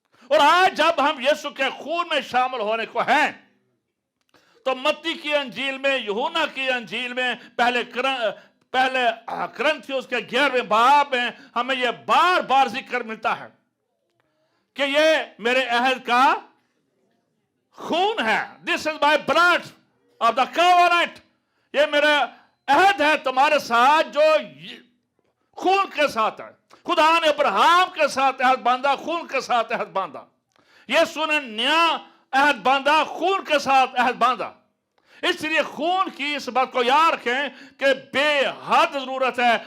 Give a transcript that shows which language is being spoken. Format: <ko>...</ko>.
<ur>اور آج جب ہم یسوع کے خون میں شامل ہونے کو ہیں تو متی کی انجیل میں، یوحنا کی انجیل میں، پہلے کرنتھیوس کے 11ویں باب میں ہمیں یہ بار بار ذکر ملتا ہے کہ یہ میرے عہد کا خون ہے.</ur> <en>This is my blood of the covenant.</en> <ur>یہ میرا عہد ہے تمہارے ساتھ جو خون کے ساتھ ہے. خدا نے ابراہیم کے ساتھ عہد باندھا، خون کے ساتھ عہد باندھا. یسوع نے نیا عہد باندھا، خون کے ساتھ عہد باندھا. اس لیے خون کی اس بات کو یاد رکھیں کہ بے حد ضرورت ہے.</ur>